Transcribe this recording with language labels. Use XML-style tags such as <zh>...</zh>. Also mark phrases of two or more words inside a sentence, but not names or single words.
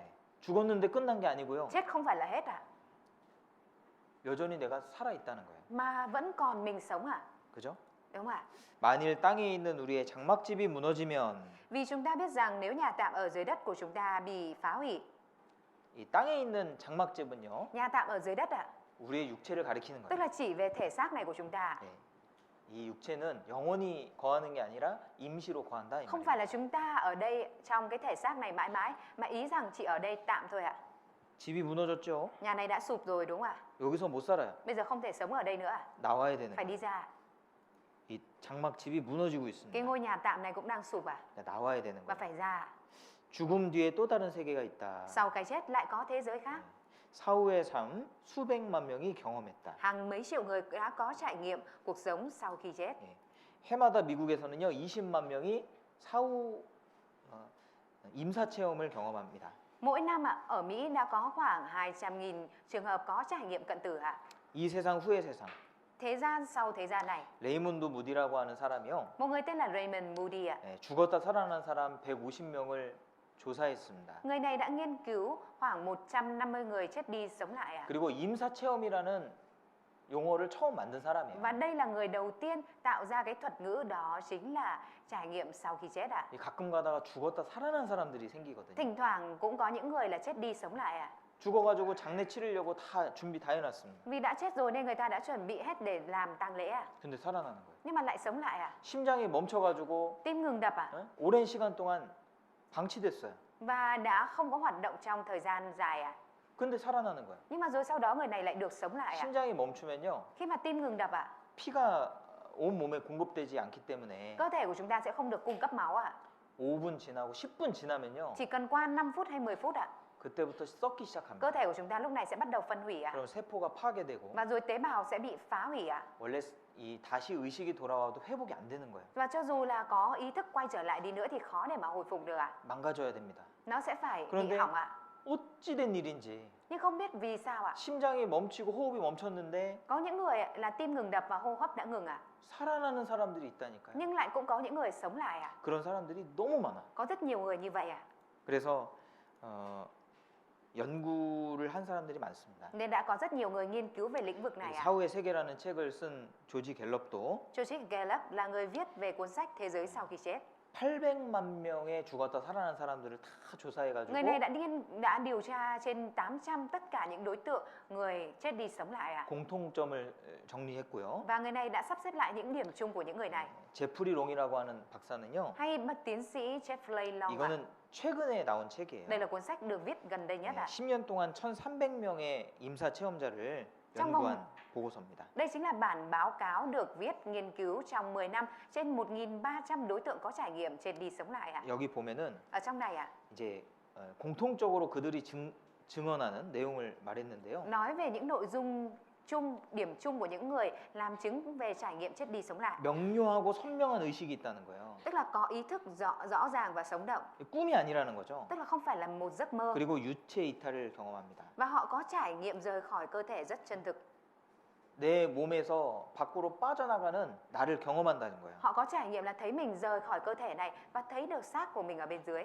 <ko>죽었는데 끝난 게 아니고요.</ko> <vi>Chết không phải là hết ạ,</vi> <ko>여전히 내가 살아 있다는 거예요.</ko> <vi>mà vẫn còn mình sống ạ.</vi> <ko>그죠?</ko> <vi>Đúng không ạ?</vi> <ko>만일 땅에 있는 우리의 장막집이 무너지면</ko> <vi>Vì chúng ta biết rằng nếu nhà tạm ở dưới đất của chúng ta bị phá hủy,</vi> <ko>이 땅에 있는 장막집은요.</ko> <vi>nhà tạm ở dưới đất ạ,</vi> <ko>우리의 육체를 가리키는</ko> <vi>tức</vi> <ko>거예요.</ko> <vi>là chỉ về thể xác này của chúng ta.</vi> <ko>네. 이 육체는 영원히 거하는 게 아니라 임시로 거한다 이</ko> <vi>Không</vi> <ko>말이에요.</ko> <vi>phải là chúng ta ở đây trong cái thể xác này mãi mãi, mà ý rằng chỉ ở đây tạm thôi ạ.</vi> <ko>집이 무너졌죠.</ko> <vi>Nhà này đã sụp rồi đúng không ạ?</vi> <ko>여기서 못 살아요.</ko> <vi>Bây giờ không thể sống ở đây nữa ạ,</vi> <ko>나와야 되는</ko> <vi>phải</vi> <ko>거예요.</ko> <vi>đi ra.</vi> <ko>이 장막집이 무너지고</ko> <vi>Cái</vi> <ko>있습니다.</ko> <vi>ngôi nhà tạm này cũng đang sụp ạ,</vi> <ko>나와야 되는</ko> <vi>và</vi> <ko>거예요.</ko> <vi>phải ra.</vi> <ko>죽음 뒤에 또 다른 세계가 있다.</ko> <vi>Sau cái chết lại có thế giới khác.</vi> <ko>사후의 삶 수백만 명이 경험했다.</ko> <vi>Hàng mấy triệu người đã có trải nghiệm cuộc sống sau khi chết.</vi> <ko>예. 해마다 미국에서는요 20만 명이 사후 임사 체험을 경험합니다.</ko> <vi>Mỗi năm ạ, ở Mỹ đã có khoảng 200.000 trường hợp có trải nghiệm cận tử ạ.</vi> <ko>이 세상 후의 세상.</ko> <vi>thế gian sau thế gian này.</vi> <ko>레이몬드 무디라고 하는 사람이요.</ko> <vi>Một người tên là Raymond Moody ạ.</vi> <ko>죽었다 살아난 사람 150명을 조사했습니다.</ko> <vi>Người này đã nghiên cứu khoảng 150 người chết đi sống lại ạ.</vi> <ko>그리고 임사 체험이라는 용어를 처음 만든 사람이에요.</ko> <vi>Và đây là người đầu tiên tạo ra cái thuật ngữ đó chính là trải nghiệm sau khi chết ạ.</vi> <ko>가끔 가다가 죽었다 살아난 사람들이 생기거든요.</ko> <vi>Thỉnh thoảng cũng có những người là chết đi sống lại ạ.</vi> <ko>죽어가지고 장례 치르려고 다 준비 다 해놨습니다.</ko> <vi>Vì đã chết rồi nên người ta đã chuẩn bị hết để làm tang lễ ạ.</vi> <ko>근데 살아나는 거예요.</ko> <vi>Nhưng mà lại sống lại ạ.</vi> <ko>심장이 멈춰가지고</ko> <vi>Tim ngừng đập ạ.</vi> <ko>오랜 시간 동안 방치됐어요.</ko> <vi>Và đã không có hoạt động trong thời gian dài ạ.</vi> <ko>근데 살아나는 거예요.</ko> <vi>Nhưng mà rồi sau đó người này lại được sống lại ạ.</vi> <ko>심장이 멈추면요,</ko> <vi>Khi mà tim ngừng đập ạ,</vi> <ko>피가 온 몸에 공급되지 않기 때문에</ko> <vi>cơ thể của chúng ta sẽ không được cung cấp máu ạ.</vi> <ko>5분 지나고 10분 지나면요,</ko> <vi>Chỉ cần qua 5 phút hay 10 phút ạ,</vi> <ko>그때부터 썩기</ko> <vi>cơ</vi> <ko>시작합니다.</ko> <vi>thể của chúng ta lúc này sẽ bắt đầu phân hủy ạ.</vi> <ko>그럼 세포가 파괴되고</ko> <vi>Và rồi tế bào sẽ bị phá hủy ạ.</vi> <ko>원래 이 다시 의식이 돌아와도 회복이 안 되는 거예요.</ko> <vi>Và cho dù là có ý thức quay trở lại đi nữa thì khó để mà hồi phục được ạ.</vi> <ko>망가져야 됩니다.</ko> <vi>Nó sẽ phải bị</vi> <ko>그런데</ko> <vi>hỏng ạ.</vi> <ko>어찌 된 일인지</ko> <vi>Nhưng không biết vì sao ạ.</vi> <ko>심장이 멈추고 호흡이 멈췄는데</ko> <vi>Có những người là tim ngừng đập và hô hấp đã ngừng ạ.</vi> <ko>살아나는 사람들이 있다니까요.</ko> <vi>Nhưng lại cũng có những người sống lại ạ.</vi> <ko>그런 사람들이 너무 많아.</ko> <vi>Có rất nhiều người như vậy ạ.</vi> <ko>그래서 연구를 한 사람들이 많습니다.</ko> <vi>Nên đã có rất nhiều người nghiên cứu về lĩnh vực này ạ.</vi> <ko>사후의 세계라는 책을 쓴 조지 갤럽도</ko> <vi>George Gallup là người viết về cuốn sách Thế giới sau khi chết.</vi> <ko>800만 명의 죽었다 살아난 사람들을 다 조사해가지고</ko> <vi>Người này đã điều tra trên 800 tất cả những đối tượng người chết đi sống lại ạ.</vi> <ko>공통점을 정리했고요.</ko> <vi>Và người này đã sắp xếp lại những điểm chung của những người này.</vi> <ko>제프리 롱이라고 하는 박사는요,</ko> <vi>Hay bậc tiến sĩ Jeffrey Long ạ.</vi> <ko>이거는 최근에 나온 책이에요.</ko> <vi>Đây là cuốn sách được viết gần đây nhất ạ.</vi> <ko>10년 동안 1,300명의 임사 체험자를</ko> <vi>trong</vi> <ko>연구한</ko> <vi>vòng</vi> <ko>보고서입니다.</ko> <vi>Đây chính là bản báo cáo được viết nghiên cứu trong 10 năm trên 1.300 đối tượng có trải nghiệm chết đi sống lại ạ.</vi> <ko>여기 보면은</ko> <vi>Ở trong này ạ,</vi> <ko>이제 공통적으로 그들이 증언하는 내용을 말했는데요.</ko> <vi>nói về những nội dung chung, điểm chung của những người làm chứng về trải nghiệm chết đi sống lại.</vi> <ko>명료하고 선명한 의식이 있다는 거예요.</ko> <vi>Tức là có ý thức rõ ràng và sống động.</vi> <ko>꿈이 아니라는 거죠.</ko> <vi>Tức là không phải là một giấc mơ.</vi> <ko>그리고 유체 이탈을 경험합니다.</ko> <vi>Và họ có trải nghiệm rời khỏi cơ thể rất chân thực.</vi> <ko>내 몸에서 밖으로 빠져나가는 나를 경험한다는 거예요.</ko> <vi>Họ có trải nghiệm là thấy mình rời khỏi cơ thể này và thấy được xác của mình ở bên dưới.</vi>